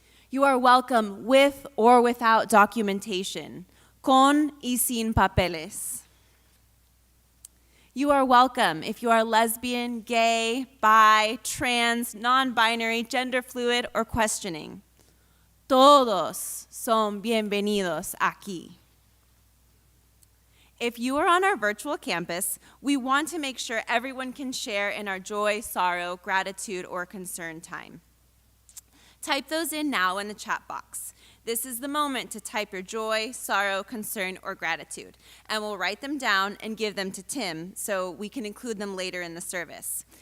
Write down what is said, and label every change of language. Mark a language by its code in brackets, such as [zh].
[en] You are welcome with or without documentation, [es] con y sin papeles. [en] You are welcome if you are lesbian, gay, bi, trans, non-binary, gender fluid, or questioning. [es] Todos son bienvenidos aquí. [en] If you are on our virtual campus, we want to make sure everyone can share in our joy, sorrow, gratitude, or concern time. Type those in now in the chat box. This is the moment to type your joy, sorrow, concern, or gratitude, and we'll write them down and give them to Tim so we can include them later in the service.